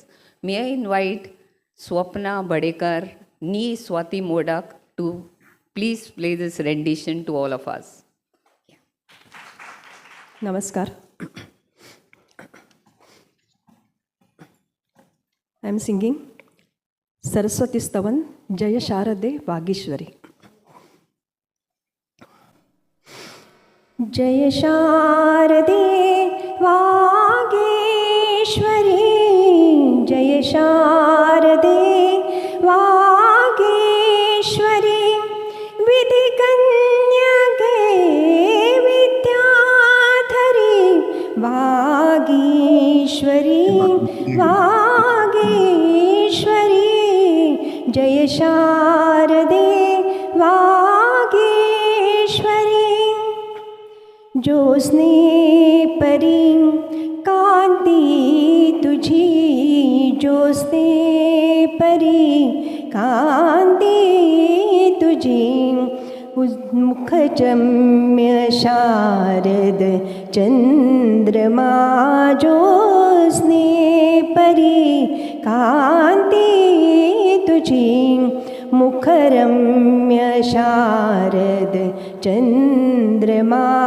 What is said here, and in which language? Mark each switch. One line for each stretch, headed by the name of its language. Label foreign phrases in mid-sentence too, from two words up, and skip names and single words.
English: May I invite Swapna Bhadekar, nee Swati Modak, to please play this rendition to all of us. Namaskar. I am singing Saraswati Stavan, Jaya Sharade Vagishwari.
Marathi: जय शारदे वागीश्वरी, जय शारदे वागीश्वरी, विधि कन्यके विद्याधरी, वागीश्वरी, वागीश्वरी, जय शारदे वागीश्वरी. ज्योत्स्ने परी कांति तुझी, ज्योत्स्ने परी कांति तुझी, मुखचम्य शारद चंद्रमा, ज्योत्स्ने परी कांति तुझी, मुखरम्य शारद चंद्रमा,